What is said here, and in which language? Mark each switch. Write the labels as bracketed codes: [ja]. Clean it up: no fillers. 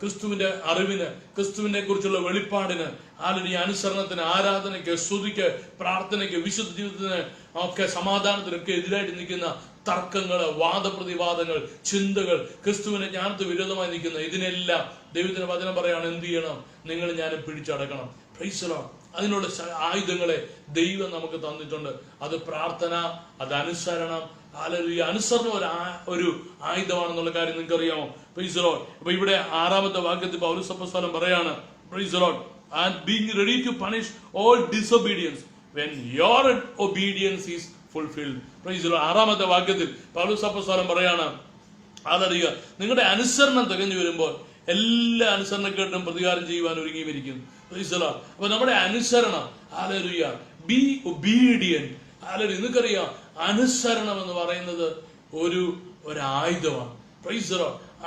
[ml] ക്രിസ്തുവിന്റെ അറിവിന്, ക്രിസ്തുവിനെ കുറിച്ചുള്ള വെളിപ്പാടിന്, ഹല്ലേലൂയ, അനുസരണത്തിന്, ആരാധനയ്ക്ക്, സ്തുതിക്ക്, പ്രാർത്ഥനയ്ക്ക്, വിശുദ്ധ ജീവിതത്തിന് ഒക്കെ, സമാധാനത്തിനൊക്കെ എതിരായിട്ട് നിൽക്കുന്ന തർക്കങ്ങള്, വാദപ്രതിവാദങ്ങൾ, ചിന്തകൾ, ക്രിസ്തുവിന്റെ ജ്ഞാനത്തിന് വിരോധമായി നിൽക്കുന്ന ഇതിനെല്ലാം ദൈവത്തിന്റെ വചനം പറയാണ് എന്ത് ചെയ്യണം? നിങ്ങൾ ഞാൻ പിടിച്ചടക്കണം. [en] Praise the lord. [ml] അതിനുള്ള ആയുധങ്ങളെ ദൈവം നമുക്ക് തന്നിട്ടുണ്ട്. അത് പ്രാർത്ഥന, അത് അനുസരണം. ഹല്ലേലൂയ. അനുസരണം ഒരു ആയുധമാണെന്നുള്ള കാര്യം നിങ്ങൾക്ക് അറിയാമോ? Praise the Lord. അപ്പൊ ഇവിടെ 6-ാമത്തെ വാക്യത്തിൽ പൗലോസ് അപ്പോസ്തലൻ പറയാണ്, [en] Praise the lord, and being ready to punish all disobedience when your obedience is fulfilled. Praise the lord. [ml] 6-ാമത്തെ വാക്യത്തിൽ പൗലോസ് അപ്പോസ്തലൻ പറയാണ്, ഹല്ലേലൂയ, നിങ്ങളുടെ അനുസരണം തികഞ്ഞു വരുമ്പോൾ എല്ലാ അനുസരണക്കേട്ടും പ്രതികാരം ചെയ്യുവാൻ ഒരുങ്ങിയിരിക്കുന്നു. [en] Praise the lord. [ml] അപ്പൊ നമ്മുടെ അനുസരണം, ഹല്ലേലൂയ, [en] Be obedient. [ml] ഹല്ലേലൂയ. നിങ്ങൾക്കറിയാം, അനുസരണം എന്ന് പറയുന്നത് ഒരു ആയുധമാണ്. [en] Praise the lord.